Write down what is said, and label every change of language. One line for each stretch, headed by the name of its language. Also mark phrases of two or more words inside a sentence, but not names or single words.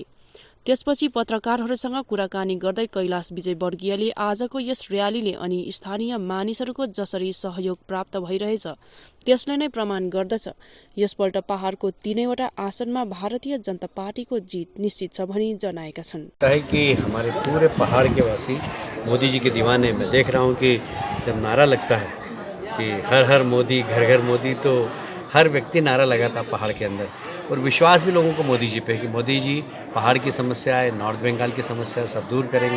Nepali: त्यसपछि पत्रकारहरूसँग कुराकानी गर्दै कैलाश विजयवर्गीयले आजको यस र्यालीले अनि स्थानीय मानिसहरूको जसरी सहयोग प्राप्त भइरहेछ त्यसले नै प्रमाण गर्दछ यसपल्ट पहाडको तीनैवटा आसनमा भारतीय जनता पार्टीको जीत निश्चित छ भनी जनाएका छन्।
Hindi: कि हमारे पूरे पहाड़ के वासी मोदी जी के दीवाने। मैं देख रहा हूँ कि जब नारा लगता है कि हर हर मोदी घर घर मोदी, तो हर व्यक्ति नारा लगाता पहाड़ के अंदर, और विश्वास भी लोगों को मोदी जी पे कि मोदी जी पहाड़ की समस्याएं, नॉर्थ बंगाल की समस्या सब दूर करेंगे।